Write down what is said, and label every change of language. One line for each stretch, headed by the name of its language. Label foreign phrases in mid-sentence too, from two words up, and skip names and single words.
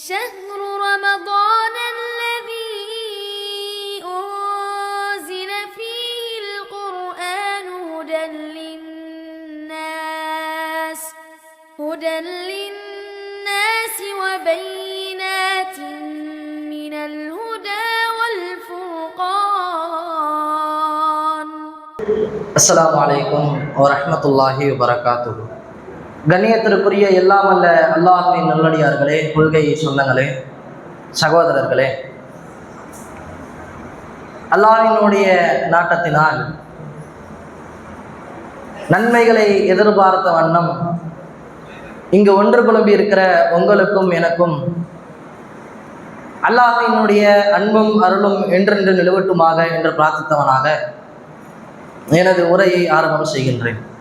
Arabic: شهر رمضان الذي أنزل فيه القرآن هدى للناس وبينات من الهدى والفرقان. السلام عليكم ورحمة الله وبركاته.
Tamil: கண்ணியத்திற்குரிய எல்லாம் அல்ல அல்லாஹ்வின் நல்லடியார்களே, கொள்கை சொந்தங்களே, சகோதரர்களே, அல்லாஹ்வினுடைய நாட்டத்தினால் நன்மைகளை எதிர்பார்த்த வண்ணம் இங்கு ஒன்று குழம்பி இருக்கிற உங்களுக்கும் எனக்கும் அல்லாஹ்வினுடைய அன்பும் அருளும் என்றென்று நிலவட்டுமாக என்று பிரார்த்தித்தவனாக எனது உரையை ஆரம்பம் செய்கின்றேன்.